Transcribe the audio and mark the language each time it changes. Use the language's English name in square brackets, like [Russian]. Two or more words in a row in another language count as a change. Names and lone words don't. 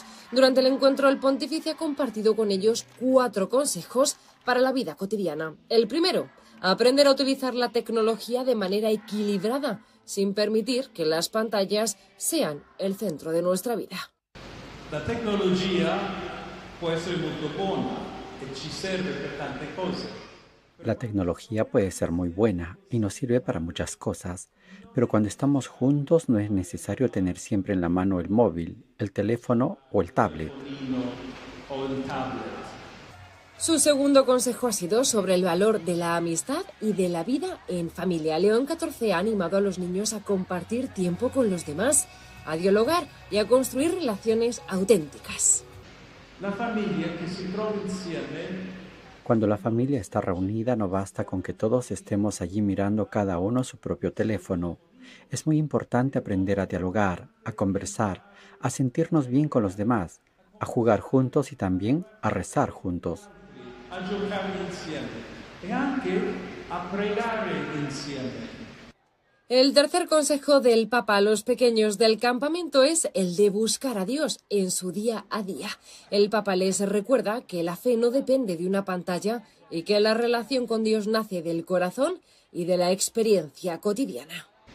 [Spanish] Durante el encuentro, el pontífice ha compartido con ellos 4 consejos para la vida cotidiana. El primero, aprender a utilizar la tecnología de manera equilibrada, sin permitir que las pantallas sean el centro de nuestra vida. La tecnología puede ser muy buena y [Italian] ci serve per tante cose. [Spanish] La tecnología puede ser muy buena y nos sirve para muchas cosas, pero cuando estamos juntos no es necesario tener siempre en la mano el móvil, el teléfono o el tablet. Su segundo consejo ha sido sobre el valor de la amistad y de la vida en familia. León XIV ha animado a los niños a compartir tiempo con los demás, a dialogar y a construir relaciones auténticas. [Italian] La familia que se trova insieme. [Spanish] Cuando la familia está reunida no basta con que todos estemos allí mirando cada uno su propio teléfono. Es muy importante aprender a dialogar, a conversar, a sentirnos bien con los demás, a jugar juntos y también a rezar juntos. [Italian] A giocare insieme e anche a pregare insieme. [Spanish] El tercer consejo del Papa a los pequeños del campamento es el de buscar a Dios en su día a día. El Papa les recuerda que la fe no depende de una pantalla y que la relación con Dios nace del corazón y de la experiencia cotidiana.